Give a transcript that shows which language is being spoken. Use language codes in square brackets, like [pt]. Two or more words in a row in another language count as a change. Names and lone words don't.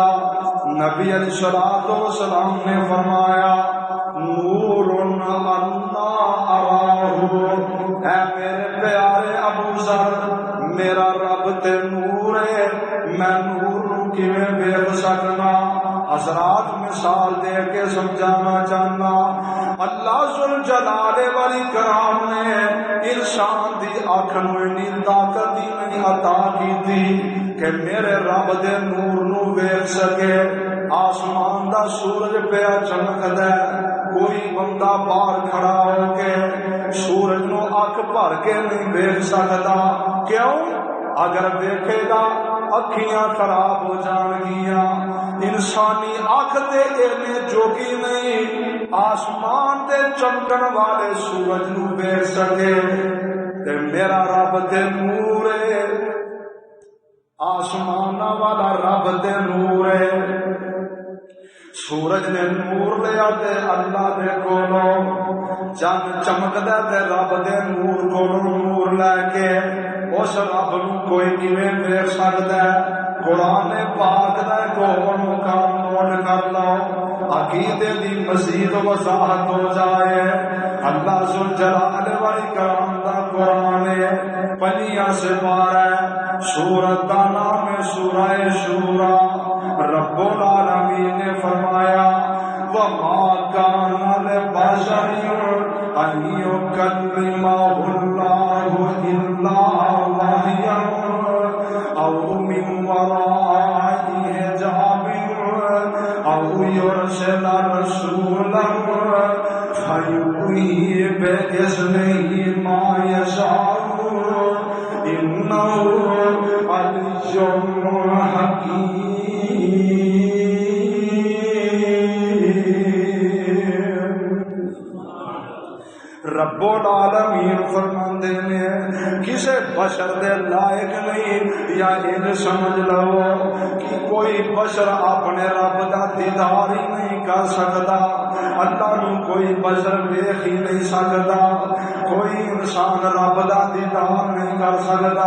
[pa] نبی [ar] علیہ الصلوۃ والسلام [pa] نے فرمایا [ar] نور انا اراہ، [pa] اے میرے پیارے ابو ذر میرا رب تے نور ہے، میں نور کیویں ویکھ سکنا؟ حضرات مثال دے کے سمجھانا چاہنا، اللہ [ar] ذوالجلال والاکرام [pa] نے انسان دی اکھ نوں اتنی طاقت ہی نہیں عطا کیتی کہ میرے رب دے نور نوں ویکھ سکے۔ آسمان دا سورج پیا چمکدا ہے، کوئی بندہ باہر کھڑا ہو کے سورج نو اکھ بھر کے نہیں ویکھ سکدا۔ کیوں؟ اگر ویکھے گا اکھیاں خراب ہو جان گیاں۔ انسانی اکھ تے اینے جوگی نہیں آسمان دے چمکن والے سورج نو ویکھ سکے، تے میرا رب تے نور ہے، آسمان والا رب تے نور ہے۔ سورج نے نور لیا تے اللہ دے کولوں، چند چمکدا تے رب دے نور کولوں نور لے کے اس رب نو کوئی کیویں ویکھ سکدا ہے؟ قرآن پاک دا کوئی مقام نوٹ کر لو، عقیدے دی مزید وضاحت ہو جائے۔ اللہ [ar] ذوالجلال والاکرام [pa] دا قرآن ہے، 5 سپارہ ہے، سورت دا نام ہے سورہ شورا۔ رب العالمین نے فرمایا [ar] وَمَا كَانَ لِبَشَرٍ أَن يُكَلِّمَهُ اللَّهُ إِلَّا وَحْيًا أَوْ مِن وَرَاءِ حِجَابٍ أَوْ يُرْسِلَ رَسُولًا فَيُوحِيَ بِإِذْنِهِ مَا يَشَاءُ إِنَّهُ عَلِيٌّ حَكِيمٌ۔ [pa] رب العالمین فرماندے نے کسے بشر دے لائق نہیں، یا ان سمجھ لو کہ کوئی بشر اپنے رب دا دیدار ہی نہیں کر سکتا، اللہ نو کوئی بشر ویکھ ہی نہیں سکتا، کوئی انسان رب دا دیدار نہیں کر سکتا۔